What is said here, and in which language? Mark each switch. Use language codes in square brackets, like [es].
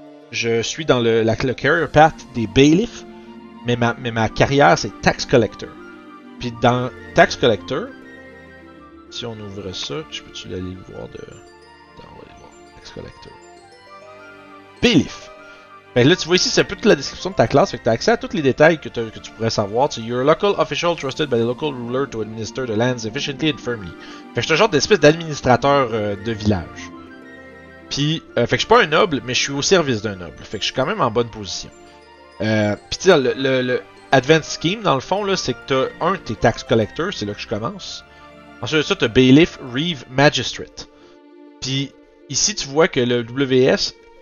[fr] Je suis dans le career path des bailiffs, mais ma carrière c'est Tax Collector. Puis dans Tax Collector, si on ouvre ça, je peux-tu aller le voir de... Attends, on va aller voir. Tax Collector. Bailiff. Ben là, tu vois ici, c'est un peu toute la description de ta classe, fait que tu as accès à tous les détails que tu pourrais savoir. Tu sais, [en] you're a local official trusted by the local ruler to administer the lands efficiently and firmly. [fr] Fait que je suis un genre d'espèce d'administrateur de village. Puis, fait que je suis pas un noble, mais je suis au service d'un noble. Fait que je suis quand même en bonne position. Puis tu sais, le Advanced Scheme, dans le fond, là, c'est que t'as tes Tax Collectors, c'est là que je commence. Ensuite de ça, t'as Bailiff, Reeve, Magistrate. Puis, ici, tu vois que le WS...